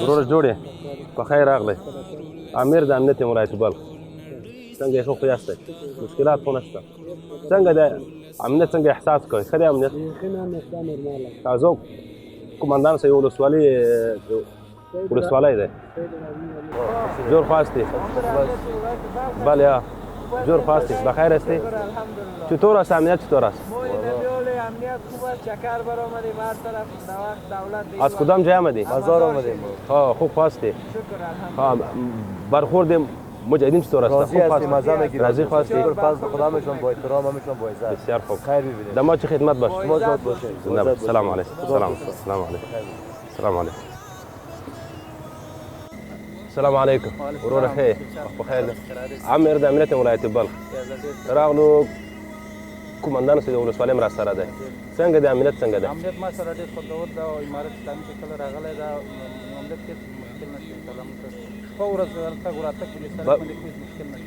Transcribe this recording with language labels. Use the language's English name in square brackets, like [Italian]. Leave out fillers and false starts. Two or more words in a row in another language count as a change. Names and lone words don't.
[Pashto] ورور جوړې په خیر راغلی امیر د امنیت ولایت بلخ څنګه یې ښه یاستئ مشکلات خو نشته څنګه د امنیت څنګه احساس کوئ ښه دی امنیت تازه کمانډان صاحب ولسوالۍ دی [Persian] جوړ خو هستې بله یا جوړ خو هستې بخیر هستې چطور است امنیت چطور است امنیت خوب است چکر برآمدیم هر طرف دولت از کدام جای آمدی؟ بازار آمدیم ها خوب هستی شکر الحمدلله برخورد مجاهدین چطور است؟ راضی هستیم مزه میگیریم راضی هستی؟ شکر فضل خدا میشون با احترام همیشون با عزت بسیار خوب خیر ببینید دما چه خدمت باش شما زاد باشید زنده باشید [Pashto] سلام علیکم سلام سلام علیکم سلام علیکم السلام علیکم ورور خیر بخیر عامر د امنیت ولایت بلخ راغلو کمانډان صاحب ولسوالۍ هم راسره دی څنګه دی امنیت څنګه دی امنیت ما سره ډېر خوندور ده او امارت اسلامي چې کله راغلی ده امنیت کې مشکل نشته انشاءالله موږ شپه ورځ تګ راتګ پولیس سره باندې هېڅ مشکل نشته